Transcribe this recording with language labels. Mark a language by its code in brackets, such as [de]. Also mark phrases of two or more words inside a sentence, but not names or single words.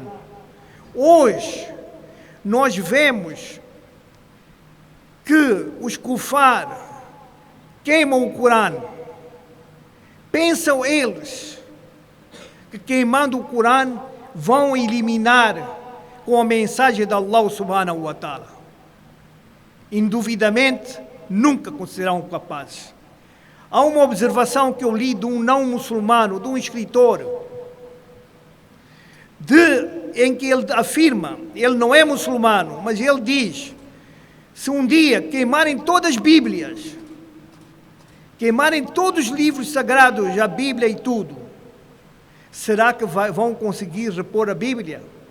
[pt] Hoje, nós vemos que os kufar queimam o Corão. Pensam eles que queimando o Corão vão eliminar com a mensagem de [ar] الله سبحانه وتعالى. [pt] Induvidamente, nunca serão capazes. Há uma observação que eu li de um não muçulmano, de um escritor, em que ele afirma, ele não é muçulmano, mas ele diz, se um dia queimarem todas as Bíblias, queimarem todos os livros sagrados, a Bíblia e tudo, será que vão conseguir repor a Bíblia?